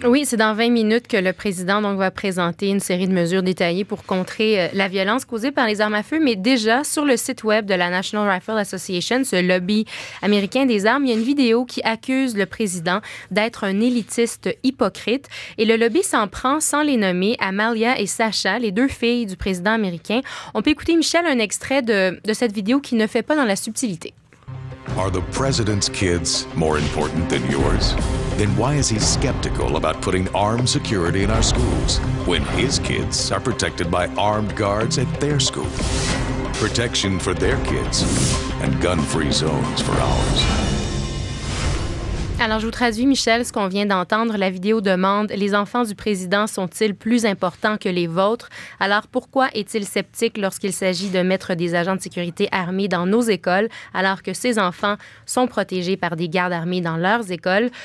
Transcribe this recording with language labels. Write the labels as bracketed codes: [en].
[fr] Oui, c'est dans 20 minutes que le président donc, va présenter une série de mesures détaillées pour contrer la violence causée par les armes à feu, mais déjà, sur le site web de la National Rifle Association, ce lobby américain des armes, il y a une vidéo qui accuse le président d'être un élitiste hypocrite et le lobby s'en prend, sans les nommer, à Malia et Sacha, les deux filles du président américain. On peut écouter, Michel, un extrait de cette vidéo qui ne fait pas dans la subtilité. [en] Are the president's kids more important than yours? Then why is he skeptical about putting armed security in our schools when his kids are protected by armed guards at their school? Protection for their kids and gun-free zones for ours. [fr] Alors, je vous traduis, Michel, ce qu'on vient d'entendre. La vidéo demande « Les enfants du président sont-ils plus importants que les vôtres? Alors, pourquoi est-il sceptique lorsqu'il s'agit de mettre des agents de sécurité armés dans nos écoles, alors que ces enfants sont protégés par des gardes armés dans leurs écoles?